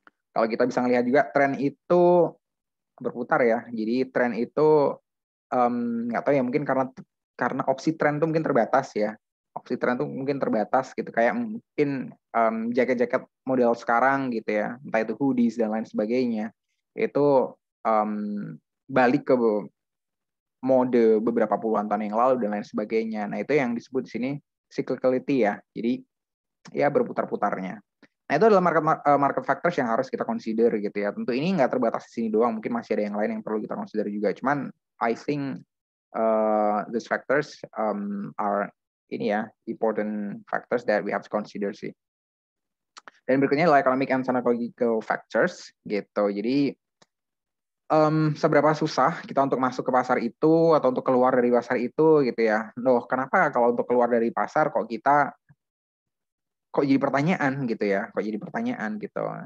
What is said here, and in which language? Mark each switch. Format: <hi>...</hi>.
<id>Kalau kita bisa ngelihat juga tren itu berputar ya, jadi tren itu nggak tahu ya, mungkin karena opsi tren tuh mungkin terbatas ya, opsi tren tuh mungkin terbatas gitu, kayak mungkin jaket-jaket model sekarang gitu ya, entah itu hoodies dan lain sebagainya, itu balik ke mode beberapa puluhan tahun yang lalu dan lain sebagainya. Nah, itu yang disebut di sini cyclicality ya, jadi ya berputar-putarnya. Nah, itu adalah market factors yang harus kita consider gitu ya. Tentu ini nggak terbatas di sini doang, mungkin masih ada yang lain yang perlu kita consider juga. Cuman</id> <en>I think these factors are</en> <id>ini ya,</id> <en>important factors that we have to consider sih.</en> <id>Dan berikutnya adalah</id> <en>economic and psychological factors</en> <id>gitu. Jadi seberapa susah kita untuk masuk ke pasar itu atau untuk keluar dari pasar itu gitu ya. Loh, kenapa kalau untuk keluar dari pasar kok jadi pertanyaan gitu ya, kok jadi pertanyaan gitu.</id>